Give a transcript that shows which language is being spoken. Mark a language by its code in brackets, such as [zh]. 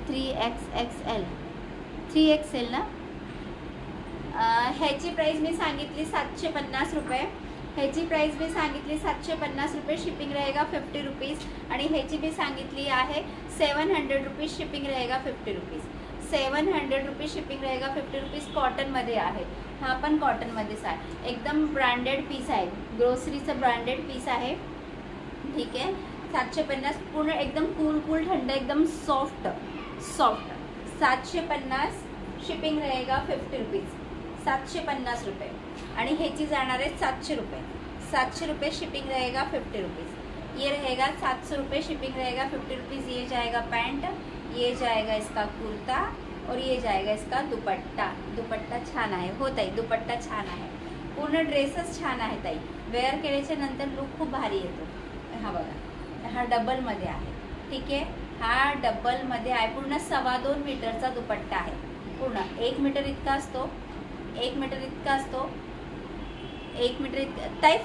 [mr] 3XXL, 3XL ना? ह्याची price मी सांगितली 750 रुपये। ह्याची प्राइस मी सांगितली 750 रुपये, शिपिंग [hi] रहेगा 50 रुपीज़। [mr] आणि ह्याची मी सांगितली आहे 700 रुपीज़, शिपिंग [hi] रहेगा 50 रुपीज़। 700 रुपीज़ शिपिंग रहेगा 50 रुपीज़। [mr] कॉटनमध्ये आहे, हा पण कॉटनमध्येच आहे, एकदम ब्रँडेड पीस आहे, ग्रोसरीचं ब्रँडेड पीस आहे, ठीक आहे। 750 पूर्ण एकदम कूल ठंड, एकदम सॉफ्ट 750, शिपिंग [hi] रहेगा 50 रुपीज़, [mr] 750 रुपये। आणि ह्याची जाणार आहे 700 रुपये, 700 रुपये शिपिंग [hi] रहेगा 50 रुपीज़। ये रहेगा 700 रुपये, शिपिंग रहेगा 50 रुपीज़। ये जाएगा पैंट, ये जाएगा इसका कुर्ता और ये जाएगा इसका दुपट्टा। [mr] दुपट्टा छान आहे हो ताई, दुपट्टा छान आहे, पूर्ण ड्रेसच छान आहे ताई, वेअर केल्याच्या नंतर लुक खूप भारी येतो। हा बघा, हा डबलमध्ये आहे, ठीक आहे, हा डबलमध्ये आहे, पूर्ण 2.25 मीटरचा दुपट्टा आहे, पूर्ण 1 मीटर इतका असतो, 1 मीटर इतका असतो, 1 मीटर इतका ताई।